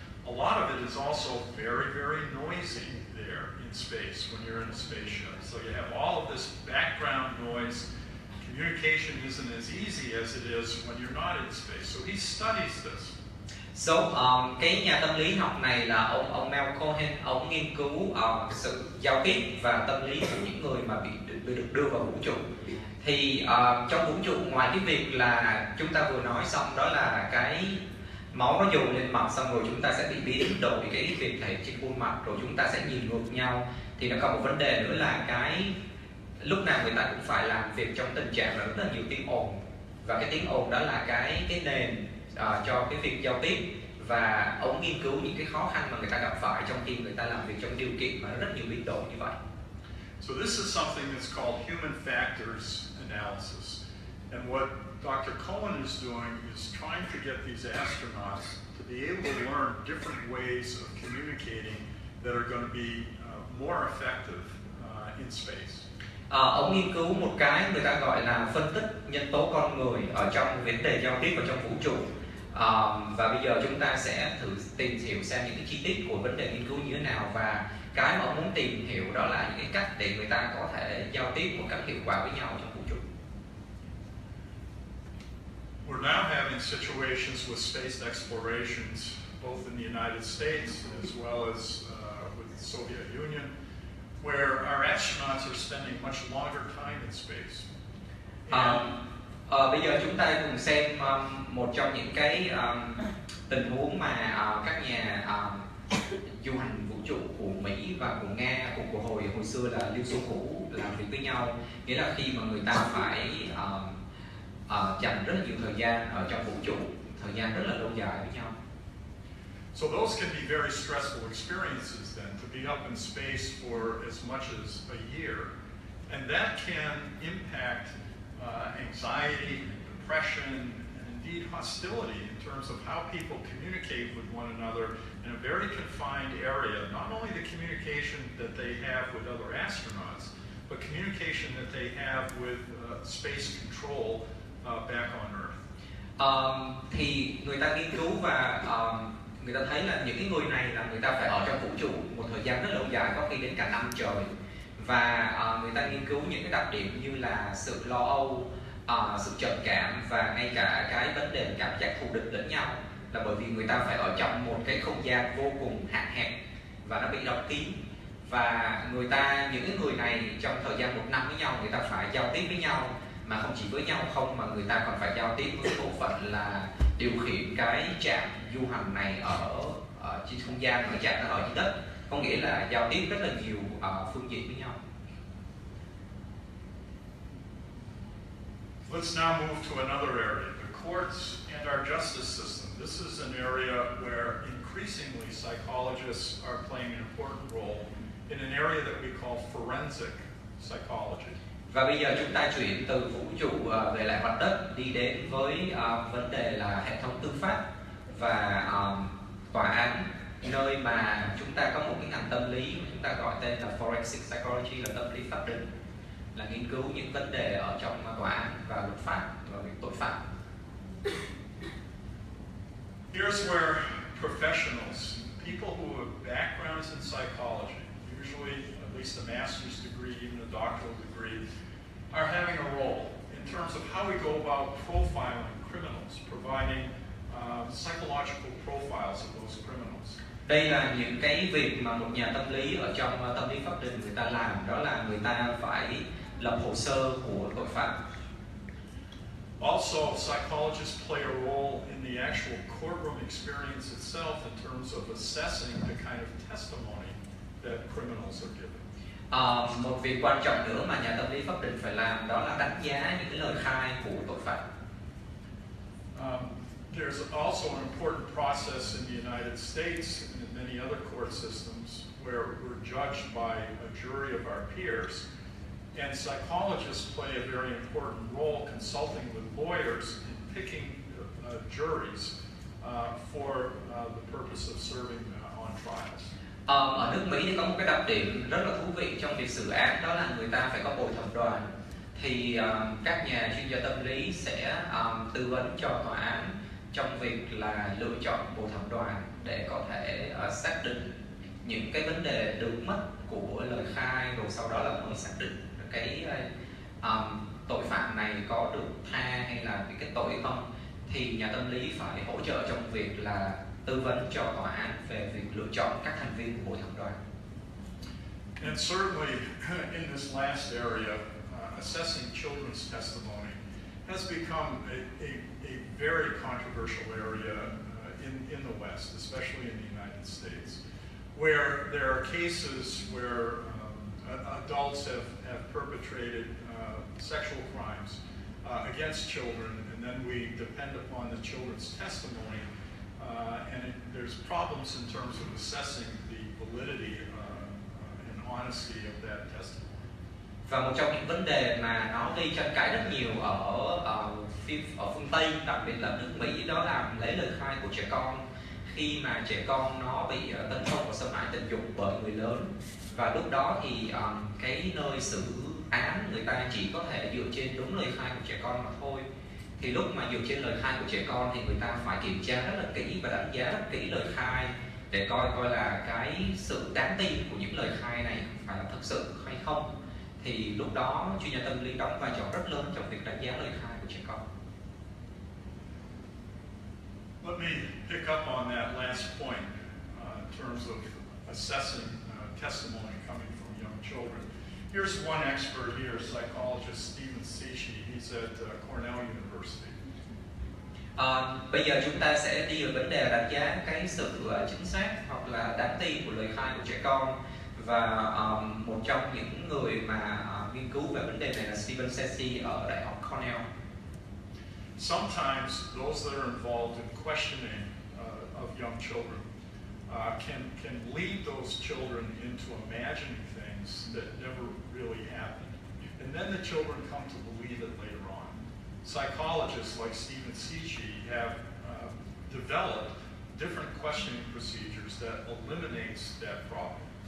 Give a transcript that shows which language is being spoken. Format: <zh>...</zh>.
<en>A lot of it is also very, very noisy there in space when you're in a spaceship. So you have all of this background noise. Communication isn't as easy as it is when you're not in space. So he studies this.</en> <vi>So, cái nhà tâm lý học này là ông Mal Cohen, ông nghiên cứu sự giao tiếp và tâm lý của những người mà bị được đưa vào vũ trụ. Thì trong vũ trụ, ngoài cái việc là chúng ta vừa nói xong đó là cái máu nó dồn lên mặt, xong rồi chúng ta sẽ bị biến đổi cái việc thể trên khuôn mặt, rồi chúng ta sẽ nhìn ngược nhau, thì nó có một vấn đề nữa là cái lúc nào người ta cũng phải làm việc trong tình trạng là rất là nhiều tiếng ồn, và cái tiếng ồn đó là cái nền cho cái việc giao tiếp, và ông nghiên cứu những cái khó khăn mà người ta gặp phải trong khi người ta làm việc trong điều kiện mà rất nhiều biến đổi như vậy.</vi> <en>So this is something that's called human factors analysis. And what Dr. Cohen is doing is trying to get these astronauts to be able to learn different ways of communicating that are going to be more effective in space.</en> <vi>Ông nghiên cứu một cái người ta gọi là phân tích nhân tố con người ở trong vấn đề giao tiếp ở trong vũ trụ. Và bây giờ chúng ta sẽ thử tìm hiểu xem những cái chi tiết của vấn đề nghiên cứu như thế nào, và cái mà ông muốn tìm hiểu đó là những cái cách để người ta có thể giao tiếp một cách hiệu quả với nhau trong vũ trụ.</vi> <en>We're now having situations with space explorations, both in the United States as well as with the Soviet Union, where our astronauts are spending much longer time in space.</en> <vi>Bây giờ chúng ta cùng xem một trong những cái tình huống mà các nhà du hành vũ trụ của Mỹ và của Nga, của hồi xưa là Liên Xô cũ làm việc với nhau, nghĩa là khi mà người ta phải dành rất là nhiều thời gian ở trong vũ trụ, thời gian rất là lâu dài với nhau.</vi> <en>So those can be very stressful experiences then, to be up in space for as much as a year. And that can impact anxiety, depression, and indeed hostility in terms of how people communicate with one another in a very confined area. Not only the communication that they have with other astronauts, but communication that they have with space control back on Earth.</en> <vi>Thì người ta nghiên cứu và người ta thấy là những cái người này là người ta phải ở trong vũ trụ một thời gian rất lâu dài, có khi đến cả năm trời, và người ta nghiên cứu những cái đặc điểm như là sự lo âu, sự trầm cảm và ngay cả cái vấn đề cảm giác thù địch lẫn nhau, là bởi vì người ta phải ở trong một cái không gian vô cùng hạn hẹp và nó bị đóng kín, và những cái người này trong thời gian một năm với nhau người ta phải giao tiếp với nhau, mà không chỉ với nhau không mà người ta còn phải giao tiếp với bộ phận là điều khiển cái trạm du hành này ở trên không gian, ở trạm nó ở dưới đất, có nghĩa là giao tiếp rất là nhiều phương diện với nhau.</vi> <en>Let's now move to another area, the courts and our justice system. This is an area where increasingly psychologists are playing an important role in an area that we call forensic psychology.</en> <vi>Và bây giờ chúng ta chuyển từ vũ trụ về lại mặt đất đi đến với vấn đề là hệ thống tư pháp và tòa án, nơi mà chúng ta có một cái ngành tâm lý mà chúng ta gọi tên là forensic psychology, là tâm lý pháp định, là nghiên cứu những vấn đề ở trong tòa án và luật pháp và việc tội phạm.</vi> <en>Here's where professionals, people who have backgrounds in psychology, usually at least a master's degree, even a doctoral degree, are having a role in terms of how we go about profiling criminals, providing psychological profiles of those criminals.</en> <vi>Đây là những cái việc mà một nhà tâm lý ở trong tâm lý pháp định người ta làm, đó là người ta phải lập hồ sơ của tội phạm.</vi> <en>Also, psychologists play a role in the actual courtroom experience itself in terms of assessing the kind of testimony that criminals are given.</en> <vi>Một việc quan trọng nữa mà nhà tâm lý pháp định phải làm đó là đánh giá những cái lời khai của tội phạm.</vi> <en>There's also an important process in the United States and in many other court systems where we're judged by a jury of our peers. And psychologists play a very important role consulting with lawyers in picking juries for the purpose of serving on trials.</en> <vi>Ở nước Mỹ thì có một cái đặc điểm rất là thú vị trong việc xử án, đó là người ta phải có bồi thẩm đoàn. Thì các nhà chuyên gia tâm lý sẽ tư vấn cho tòa án trong việc là lựa chọn bồi thẩm đoàn để có thể xác định những cái vấn đề được mất của lời khai, rồi sau đó là mới xác định cái tội phạm này có được tha hay là cái tội không. Thì nhà tâm lý phải hỗ trợ trong việc là tư vấn cho tòa án về việc lựa chọn các thành viên của bồi thẩm đoàn.</vi> <en>And certainly in this last area, assessing children's testimony has become a very controversial area in the West, especially in the United States, where there are cases where adults have perpetrated sexual crimes against children, and then we depend upon the children's testimony, and there's problems in terms of assessing the validity and honesty of that testimony.</en> <vi>Và một trong những vấn đề mà nó gây tranh cãi rất nhiều ở phương Tây, đặc biệt là nước Mỹ, đó là lấy lời khai của trẻ con khi mà trẻ con nó bị tấn công và xâm hại tình dục bởi người lớn. Và lúc đó thì cái nơi xử án người ta chỉ có thể dựa trên đúng lời khai của trẻ con mà thôi. Thì lúc mà dựa trên lời khai của trẻ con thì người ta phải kiểm tra rất là kỹ và đánh giá rất kỹ lời khai để coi là cái sự đáng tin của những lời khai này phải là thật sự hay không. Thì lúc đó chuyên gia tâm lý đóng vai trò rất lớn trong việc đánh giá lời khai của trẻ con.</vi> <en>Let me pick up on that last point in terms of assessing testimony coming from young children. Here's one expert here, psychologist Stephen Sichi. He's at Cornell University.</en> <vi>Bây giờ chúng ta sẽ đi vào vấn đề đánh giá cái sự chính xác hoặc là đáng tin của lời khai của trẻ con. Và một trong những người mà nghiên cứu về vấn đề này là Stephen Sichi ở Đại học Cornell.</vi> <en>Sometimes those that are involved in questioning of young children can lead those children into imagining things that never really happened. And then the children come to believe it later on. Psychologists like Stephen Sichi have developed different questioning procedures that eliminates that problem.</en>